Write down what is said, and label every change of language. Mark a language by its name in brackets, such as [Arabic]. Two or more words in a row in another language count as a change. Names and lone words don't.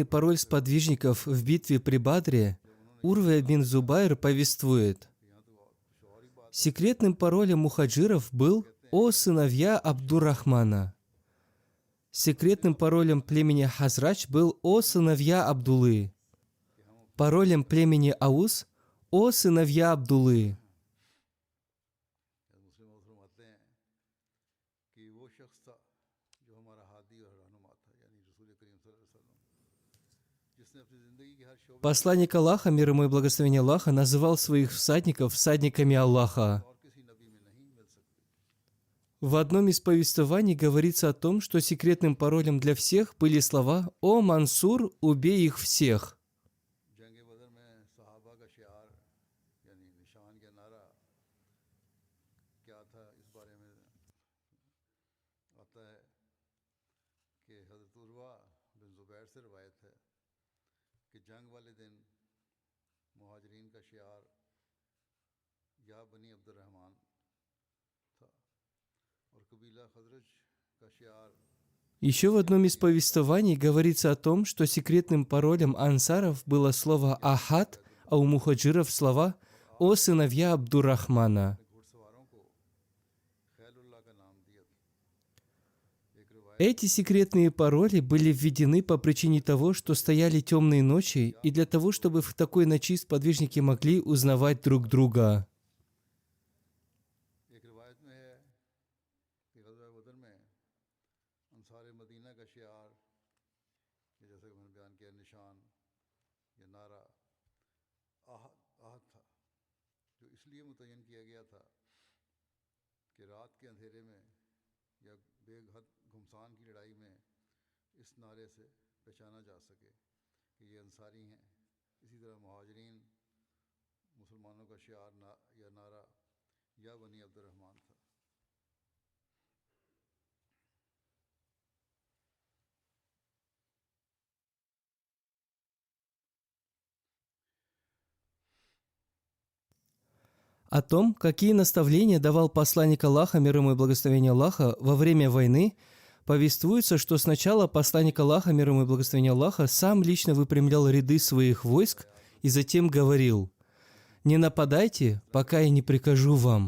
[Russian] пароль сподвижников в битве при Бадре, Урва бин Зубайр повествует: секретным паролем мухаджиров был «О сыновья Абдуррахмана». Секретным паролем племени Хазрач был «О сыновья Абдуллы». паролем племени Аус, о сыновья Абдуллы. [Urdu] مسلم فرماتے ہیں کہ وہ شخص تھا جو ہمارا ہادی اور رہنما تھا، یعنی رسول کریم [Arabic] صلى الله عليه وسلم, [Urdu] جس نے اپنی زندگی کے ہر شعبے [Russian] Посланник Аллаха, мир ему и благословение Аллаха, называл своих всадников всадниками Аллаха. [Urdu] اور کسی نبی میں نہیں مل سکتی. [Russian] В одном из повествований говорится о том, что секретным паролем для всех были слова «О Мансур, убей их всех». [Urdu] جنگ بدر میں صحابہ کا شعار یعنی نشان کا نعرہ کیا تھا، اس بارے میں آتا ہے کہ حضرت عروہ بن زبیر سے روایت ہے کہ جنگ والے دن مہاجرین کا شعار [Arabic] يا بني عبد الرحمن [Urdu] تھا اور قبیلہ خزرج کا شعار [Russian] Еще в одном из повествований говорится о том, что секретным паролем ансаров было слово «Ахад», а у мухаджиров слова «О сыновья Абдуррахмана». [Urdu] گھڑسواروں کو خیل اللہ کا نام دیا تھا. ایک روایت [Russian] Эти секретные пароли были введены по причине того, что стояли темные ночи, и для того, чтобы в такой ночи сподвижники могли узнавать друг друга. [Urdu] ایک روایت میں ہے کہ غزوہ بدر میں انصار مدینہ کا شعار، یہ جیسے کہ میں نے بیان کیا، نشان یا نعرہ [Arabic] أحد أحد [Urdu] تھا، جو اس لیے متعین کیا گیا تھا کہ رات کے اندھیرے میں یا بے حد گھمسان کی لڑائی میں اس نعرے سے پہچانا جا سکے کہ یہ انصاری ہیں. اسی طرح مہاجرین مسلمانوں کا شعار یا نعرہ [Arabic] يا بني عبد الرحمن [Urdu] تھا. [Russian] О том, какие наставления давал посланник Аллаха, мир ему и благословение Аллаха, во время войны, повествуется, что сначала посланник Аллаха, мир ему и благословение Аллаха, сам лично выпрямлял ряды своих войск и затем говорил: «Не нападайте, пока я не прикажу вам.